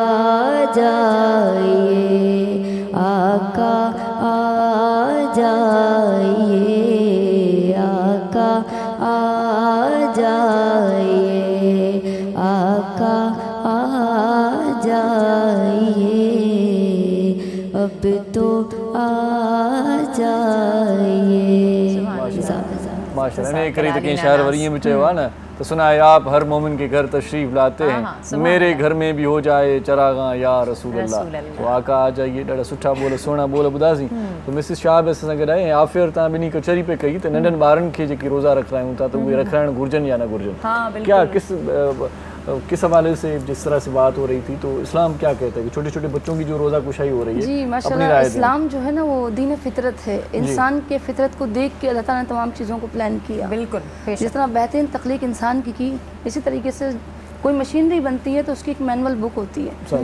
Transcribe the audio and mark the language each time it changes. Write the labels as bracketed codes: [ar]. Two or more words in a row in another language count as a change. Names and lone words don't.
[ur] جائیے آقا آ جائیے آقا آ جائیے آقا آ جائیے اب تو آ جائیے [sd] माशाल्लाह इन करे त कंहिं शाइर वरी ईअं बि चयो आहे न [ur] تو سنا ہے آپ ہر مومن کے گھر تشریف لاتے ہیں, میرے گھر میں بھی ہو جائے چراغاں یا رسول اللہ. تو آقا آ جائیے, [sd] ॾाढा सुठा बोल सुहिणा बोल ॿुधासीं. तो मिसिस शाह बि असां सां गॾु आहे. ऐं आफ़ियर तव्हां ॿिन्ही कचहरी पे कई त नंढनि ॿारनि खे जेके रोज़ा रखायूं था त उहे रखाइण घुरिजनि या न घुरिजनि, [ur] کیا کس حوالے سے جس طرح سے بات ہو رہی تھی تو اسلام کیا کہتا ہے کہ چھوٹے چھوٹے بچوں کی جو روزہ کشائی ہو رہی ہے? جی ماشاءاللہ، اسلام جو ہے نا وہ دین فطرت ہے۔ انسان کے فطرت کو دیکھ کے اللہ تعالیٰ نے تمام چیزوں کو پلان کیا. बिल्कुल, جس طرح بہترین تخلیق انسان کی اسی طریقے سے کوئی مشینری بنتی ہے تو اس کی ایک [en] manual book [ur] ہوتی ہے.